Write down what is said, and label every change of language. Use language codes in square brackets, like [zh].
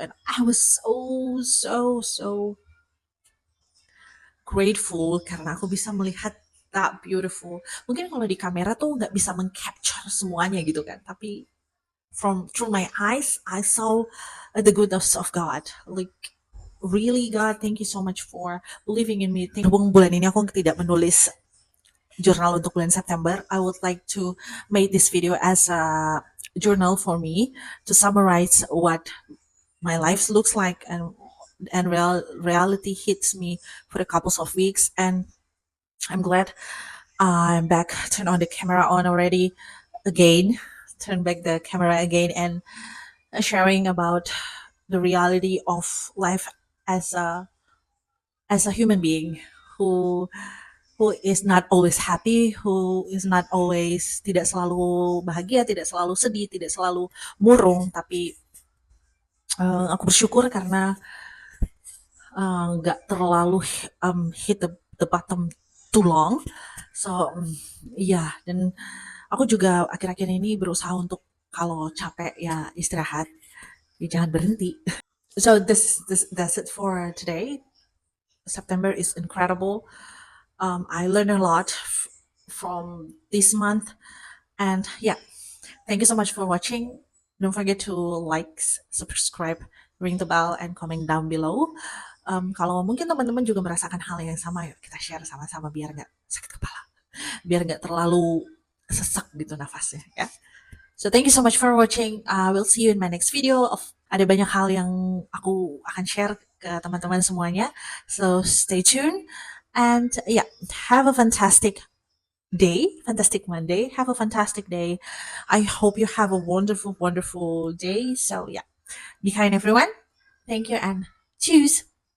[en] And I was so grateful [id] karena aku bisa melihat [en] that beautiful. [id] Mungkin kalau di kamera tuh nggak bisa mengcapture semuanya gitu kan, tapi [en] through my eyes, I saw the goodness of God. Like really, God, thank you so much for believing in me. [id] Bulan ini aku tidak menulis jurnal untuk bulan September. [en] I would like to make this video as a journal for me to summarize what my life looks like, and reality hits me for a couple of weeks. And I'm glad I'm back. Turn on the camera on already again. Turn back the camera again, and sharing about the reality of life as a human being who is not always happy, who is not always [id] tidak selalu bahagia, tidak selalu sedih, tidak selalu murung, tapi aku bersyukur karena nggak terlalu [en] hit the bottom too long. [id] So iya, dan aku juga akhir-akhir ini berusaha untuk kalau capek ya istirahat, ya jangan berhenti. [en] So that's it for today. September is incredible. I learned a lot from this month, and yeah, thank you so much for watching. Don't forget to like, subscribe, ring the bell, and comment down below. [id] Kalau mungkin teman-teman juga merasakan hal yang sama, yuk kita share sama-sama biar nggak sakit kepala, biar nggak terlalu sesak gitu nafasnya ya. [en] So thank you so much for watching. We'll see you in my next video. [id] Ada banyak hal yang aku akan share ke teman-teman semuanya. [en] So stay tuned and yeah, have a fantastic day, fantastic Monday. Have a fantastic day. I hope you have a wonderful, wonderful day. So yeah, be kind everyone. Thank you and choose.